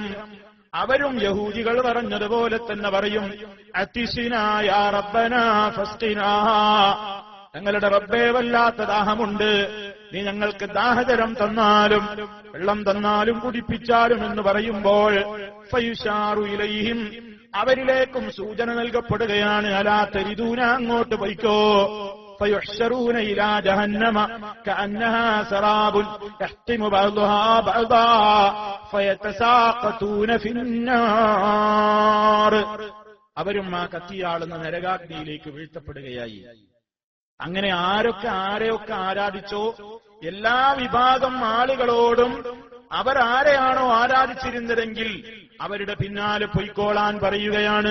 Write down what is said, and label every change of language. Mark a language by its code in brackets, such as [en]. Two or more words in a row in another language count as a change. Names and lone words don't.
[ml] അവരും യഹൂദികൾ പറഞ്ഞതുപോലെ തന്നെ പറയും [ar] عطشنا يا ربنا فاسقنا, [ml] ഞങ്ങളുടെ റബ്ബേ വല്ലാത്ത ദാഹമുണ്ട്, നീ ഞങ്ങൾക്ക് ദാഹജലം തന്നാലും വെള്ളം തന്നാലും കുടിപ്പിച്ചാലും എന്ന് പറയുമ്പോൾ [ar] فيشار إليهم, [ml] അവരിലേക്കും സൂചന നൽകപ്പെടുകയാണ് [ar] ألا تردون, [ml] അങ്ങോട്ട് പൊയ്ക്കോ. [ar] فيحشرون إلى جهنم كأنها سراب يحطم بعضها بعضا فيتساقطون في النار, [ml] അവരും ആ കത്തിയാളുന്ന നരകാഗ്നിയിലേക്ക് വീഴ്ത്തപ്പെടുകയായി. അങ്ങനെ ആരെയൊക്കെ ആരാധിച്ചോ എല്ലാ വിഭാഗം ആളുകളോടും അവർ ആരെയാണോ ആരാധിച്ചിരുന്നതെങ്കിൽ അവരുടെ പിന്നാലെ പൊയ്ക്കോളാൻ പറയുകയാണ്.